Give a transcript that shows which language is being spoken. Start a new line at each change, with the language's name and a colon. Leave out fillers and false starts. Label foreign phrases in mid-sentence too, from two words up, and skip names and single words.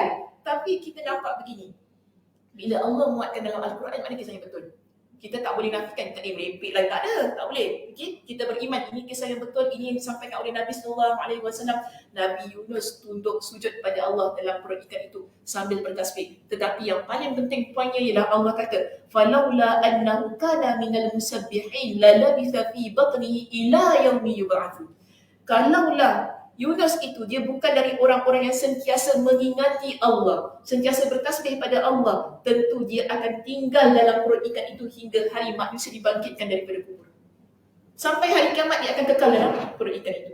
Malay: Tapi kita nampak begini, bila Allah muatkan dalam Al-Quran, mana kisah yang betul. Kita tak boleh nafikan, tak boleh merepek lah, tak ada, tak boleh. Okay? Kita beriman, ini kisah yang betul, ini yang disampaikan oleh Nabi SAW. Nabi Yunus tunduk sujud pada Allah dalam perut ikan itu sambil bertasbih. Tetapi yang paling penting poinnya ialah Allah kata,
Arabic: "فلولا أنه كان من المسبحين للبث في بطنه إلى يوم يبعثون."
Malay: Kalaulah Yunus itu dia bukan dari orang-orang yang sentiasa mengingati Allah, sentiasa bertasbih pada Allah, tentu dia akan tinggal dalam perut ikan itu hingga hari manusia dibangkitkan daripada kubur. Sampai hari kiamat dia akan kekal dalam perut ikan itu.